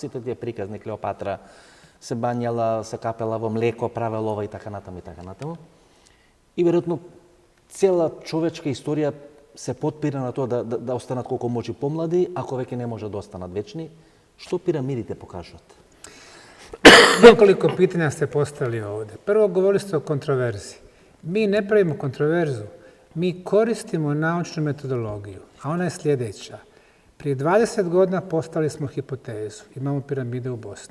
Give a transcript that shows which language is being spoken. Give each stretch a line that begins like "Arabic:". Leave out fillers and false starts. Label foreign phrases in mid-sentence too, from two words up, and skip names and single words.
Macedonian: Сите тие приказни, Клеопатра се бањала, се капела во млеко, правела ова и така натаму и така натаму. И веројатно цела човечка историја се потпира на тоа да останат колку може помлади, ако веќе не може да останат вечни. Што пирамидите покажуваат?
Bosnian: Nekoliko pitanja ste postavili ovdje. Prvo, govorili ste o kontroverziji. Mi ne pravimo kontroverzu, mi koristimo naučnu metodologiju, a ona je sljedeća. Prije 20 godina postavili smo hipotezu, imamo piramide u Bosni.